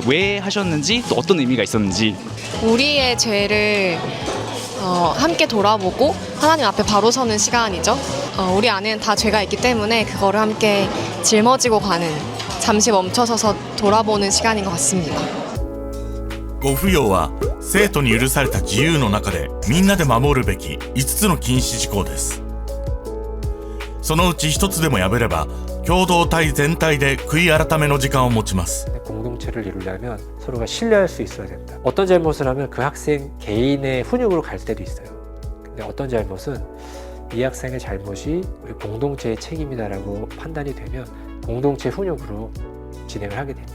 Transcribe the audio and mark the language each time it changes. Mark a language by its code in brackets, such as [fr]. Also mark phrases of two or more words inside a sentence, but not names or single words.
[ko] 왜 하셨는지 또 어떤 의미가 있었는지. 우리의 죄를 함께 돌아보고 하나님 앞에 바로 서는 시간이죠. 우리 안에는 다 죄가 있기 때문에 그거를 함께 짊어지고 가는, 잠시 멈춰서서 돌아보는 시간인 것 같습니다. [ja] ご不要は生徒に許された自由の中でみんなで守るべき5つの禁止事項です。そのうち1つでも破れば共同体全体で悔い改めの時間を持ちます。 [ko] 공동체를 이루려면 서로가 신뢰할 수 있어야 된다. 어떤 잘못을 하면 그 학생 개인의 훈육으로 갈 때도 있어요. 근데 어떤 잘못은 이 학생의 잘못이 우리 공동체의 책임이다라고 판단이 되면 공동체 훈육으로 진행을 하게 됩니다.